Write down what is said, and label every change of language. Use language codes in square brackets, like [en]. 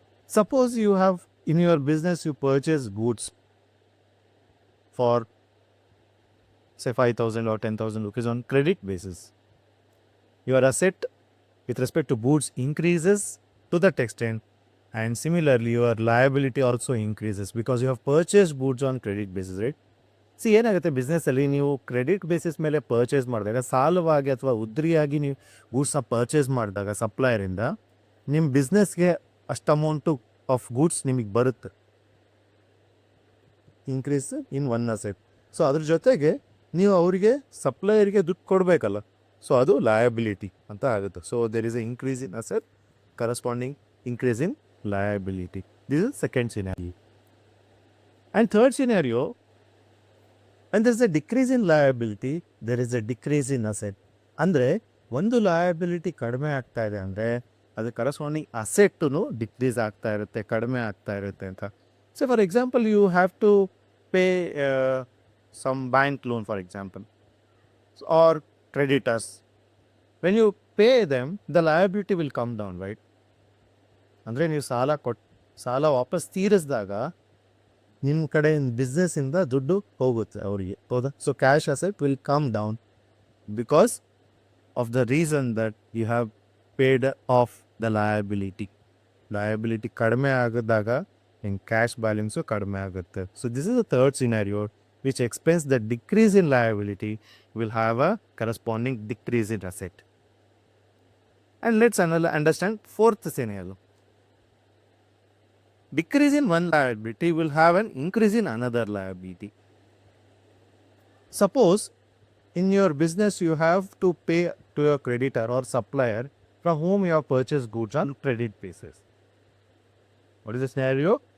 [en] Suppose you have in your business you purchase goods for say 5,000 or 10,000 rupees on credit basis. Your asset with respect to goods increases to that extent, and similarly your liability also increases because you have purchased goods on credit basis, right? [kn] C ಏನಾಗುತ್ತೆ, ಬಿಸ್ನೆಸ್ಸಲ್ಲಿ ನೀವು credit basis ಮೇಲೆ purchase ಮಾಡಿದಾಗ, ಸಾಲವಾಗಿ ಅಥವಾ ಉದ್ರಿಯಾಗಿ ನೀವು ಗೂಡ್ಸ್ನ purchase ಮಾಡಿದಾಗ ಸಪ್ಲೈಯರಿಂದ ನಿಮ್ಮ ಬಿಸ್ನೆಸ್ಗೆ ಅಷ್ಟು ಅಮೌಂಟು ಆಫ್ ಗೂಡ್ಸ್ ನಿಮಗೆ ಬರುತ್ತೆ. [en] Increase in one asset. [kn] So ಅದ್ರ ಜೊತೆಗೆ ನೀವು ಅವರಿಗೆ ಸಪ್ಲೈಯರಿಗೆ ದುಡ್ಡು ಕೊಡಬೇಕಲ್ಲ, ಸೊ ಅದು ಲಯಬಿಲಿಟಿ ಅಂತ ಆಗುತ್ತೆ. [en] So there is a increase in asset corresponding increase in liability. This is second scenario. And third scenario, when there is a decrease in liability, there is a decrease in asset. [kn] ಅಂದರೆ ಒಂದು liability ಕಡಿಮೆ ಆಗ್ತಾ ಇದೆ ಅಂದರೆ ಅದು corresponding ಅಸೆಟ್ಟೂ decrease ಆಗ್ತಾ ಇರುತ್ತೆ, ಕಡಿಮೆ ಆಗ್ತಾ ಇರುತ್ತೆ ಅಂತ. [en] So for example you have to pay some bank loan for example or creditors. When you pay them the liability will come down, right? [kn] ಅಂದರೆ ನೀವು ಸಾಲ ವಾಪಸ್ ತೀರಿಸಿದಾಗ ನಿಮ್ಮ ಕಡೆ ಬಿಸ್ನೆಸ್ಸಿಂದ ದುಡ್ಡು ಹೋಗುತ್ತೆ ಅವರಿಗೆ, ಹೌದಾ? [en] so cash asset will come down because of the reason that you have paid off the liability [kn] ಕಡಿಮೆ ಆಗಿದಾಗ ನಿಮ್ಮ ಕ್ಯಾಶ್ ಬ್ಯಾಲೆನ್ಸು ಕಡಿಮೆ ಆಗುತ್ತೆ. [en] So this is the third scenario which explains the decrease in liability will have a corresponding decrease in asset. And let's understand fourth scenario. decrease in one liability will have an increase in another liability. Suppose in your business you have to pay to your creditor or supplier from whom you have purchased goods on credit basis. What is the scenario?